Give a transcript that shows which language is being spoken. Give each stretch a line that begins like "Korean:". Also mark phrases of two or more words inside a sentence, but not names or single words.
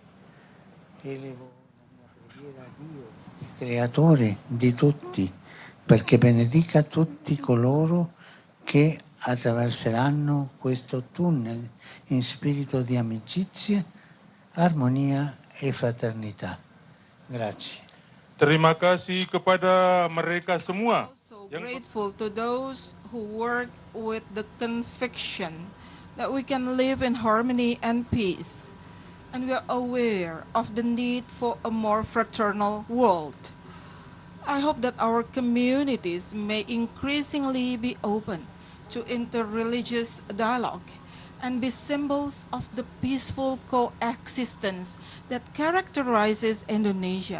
Italian: Elevo la mia preghiera a Dio, creatore di tutti, perché benedica tutti coloro che attraverseranno questo tunnel in spirito di amicizia, armonia e fraternità. Grazie.
Indonesian: Terima kasih kepada mereka semua.
English: Grateful to those who work with the conviction that we can live in harmony and peace, and we are aware of the need for a more fraternal world. I hope that our communities may increasingly be open to interreligious dialogue and be symbols of the peaceful coexistence that characterizes Indonesia.